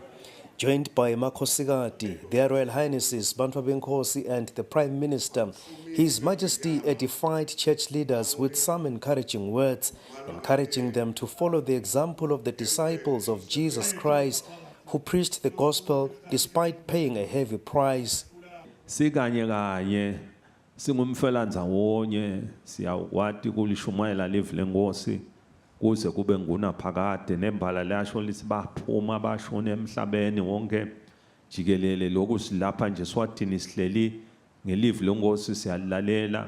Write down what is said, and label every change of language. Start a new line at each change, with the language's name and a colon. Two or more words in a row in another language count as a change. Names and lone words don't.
English: Joined by Makhosikati, Their Royal Highnesses Bantu Benkosi and the Prime Minister, His Majesty edified church leaders with some encouraging words, encouraging them to follow the example of the disciples of Jesus Christ, who preached the gospel despite paying a heavy price.
Swati: Sikanye kanye singumfelandzawonye siyakwati kulishumayela live lenkosi kuze kube ngunaphakade nembala lasho lithi baphuma bashone emhlabeni wonke jikelele lokhu silapha nje Eswatini sihleli ngelive lenkosi siyalalela